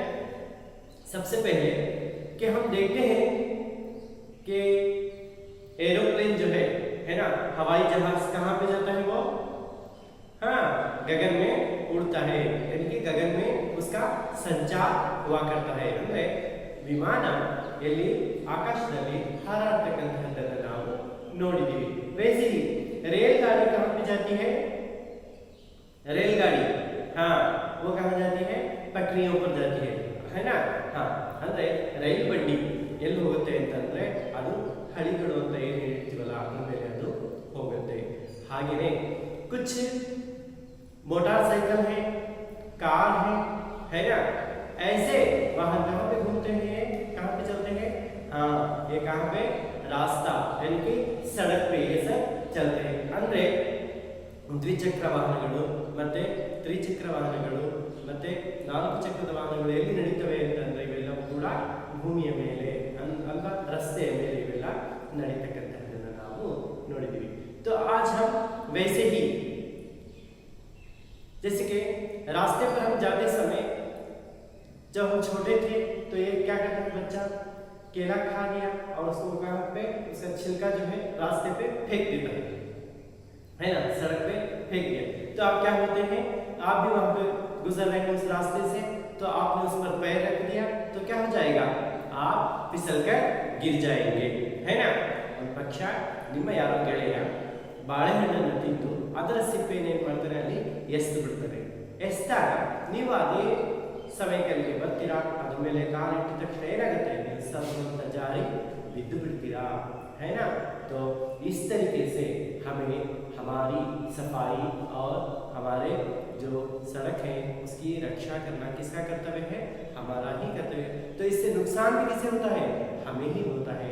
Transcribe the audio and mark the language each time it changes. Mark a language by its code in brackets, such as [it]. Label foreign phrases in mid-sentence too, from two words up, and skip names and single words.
[hi] सबसे पहले कि हम देखते हैं कि एरोप्लेन जो है ना, हवाई जहाज कहाँ पे जाता है वो? हाँ, गगन में उड़ता है, यानी कि गगन में उसका संचार हुआ करता है। [kn] ಅಂದ್ರೆ ವಿಮಾನ ಎಲ್ಲಿ ಆಕಾಶದಲ್ಲಿ ಹಾರಾಡ್ತಕ್ಕಂತಹದ್ದನ್ನು ನಾವು ನೋಡಿದೀವಿ। [hi] वैसे ही रेलगाड़ी कहाँ पे जाती है? रेलगाड़ी, हाँ, वो कहाँ जाती है? पटरियों पर जाती है ना। हाँ, [kn] ಅಂದ್ರೆ ರೈಲು ಬಂಡಿ ಎಲ್ಲಿ ಹೋಗುತ್ತೆ ಅಂತಂದ್ರೆ ಅದು ಹಳಿಗಳು ಅಂತ ಏನು ಹೇಳ್ತೀವಲ್ಲ ಅದ್ರ ಮೇಲೆ ಅದು ಹೋಗುತ್ತೆ। [hi] ಹಾಗೇನೆ कुछ मोटरसाइकिल है, कार है ना, ऐसे वाहन कहाँ पे घूमते हैं, कहाँ पे चलते हैं? हाँ, ये कहाँ पे? रास्ता यानी कि सड़क पे ये सब चलते हैं। [kn] ಅಂದ್ರೆ ದ್ವಿಚಕ್ರ ವಾಹನಗಳು ಮತ್ತೆ ತ್ರಿಚಕ್ರ ವಾಹನಗಳು ಮತ್ತೆ ನಾಲ್ಕು ಚಕ್ರದ ವಾಹನಗಳು ಎಲ್ಲಿ ನಡೀತವೆ ಅಂತಂದ್ರೆ ಇವೆಲ್ಲವೂ ಕೂಡ ಭೂಮಿಯ ಮೇಲೆ ಅಲ್ವಾ, ರಸ್ತೆಯ ಮೇಲೆ ಇವೆಲ್ಲ ನಡೀತಕ್ಕಂಥದ್ದನ್ನು ನಾವು ನೋಡಿದ್ದೀವಿ। [hi] तो आज हम वैसे ही जैसे कि रास्ते पर हम जाते समय जब हम छोटे थे तो ये क्या करता था बच्चा? केला खा लिया और उसको कहाँ पे, उसका छिलका जो है रास्ते पे फेंक देता है ना, सड़क पे फेंक दिया। तो आप क्या होते हैं, आप भी वहां पे गुजर रहे हैं उस रास्ते से, तो आपने उस पर पैर रख दिया तो क्या हो जाएगा? आप फिसल कर गिर जाएंगे, है ना। [kn] ಪಕ್ಷ ನಿಮ್ಮ ಯಾರೋ ಗೆಳೆಯ ಬಾಳೆಹಣ್ಣನ್ನು ತಿಂದು ಅದರ ಸಿಪ್ಪೆಯನ್ನು ಏನು ಮಾಡ್ತಾರೆ, ಅಲ್ಲಿ ಎಸ್ದು ಬಿಡ್ತಾರೆ। ಎಸ್ದಾಗ ನೀವು ಅದೇ ಸಮಯಕ್ಕೆ ಬರ್ತೀರಾ, ಅದ್ರ ಮೇಲೆ ಕಾಲಿಟ್ಟ ತಕ್ಷಣ ಏನಾಗುತ್ತೆ? ನೀವು ಸ್ವಲ್ಪ ಜಾರಿ ಬಿದ್ದು ಬಿಡ್ತೀರಾ, [hi] है ना। तो इस तरीके से हमें हमारी सफाई और हमारे जो सड़क है उसकी रक्षा करना किसका कर्तव्य है? हमारा ही कर्तव्य है। तो इससे नुकसान भी किसे होता है? हमें ही होता है।